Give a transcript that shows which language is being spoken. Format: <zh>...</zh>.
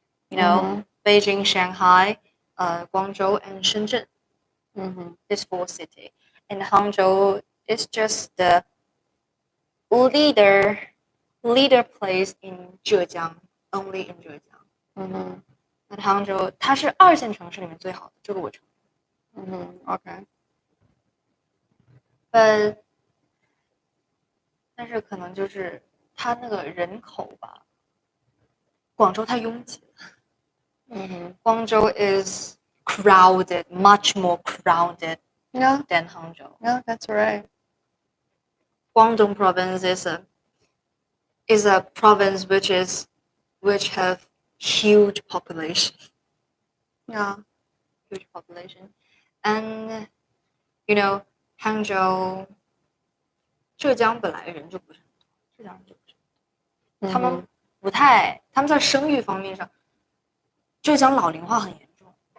<en>Beijing, Shanghai, Guangzhou, and Shenzhen. These four cities. And Hangzhou is just the leader place in Zhejiang, only in Zhejiang.</en> <zh>And Hangzhou 它是2线城市里面最好的，这个我承认。</zh> <en>Okay.</en> <zh>但是可能就是它那个人口吧，广州太拥挤了。</zh> <en>Guangzhou is crowded, much more crowded Yeah, than Hangzhou. yeah, that's right. Guangdong province is a province which have huge population. Yeah. Huge population.</en> <zh>And Hangzhou 浙江本来人就不是很多，浙江人就不是很多。他们在生育方面上，浙江老龄化很严重。</zh>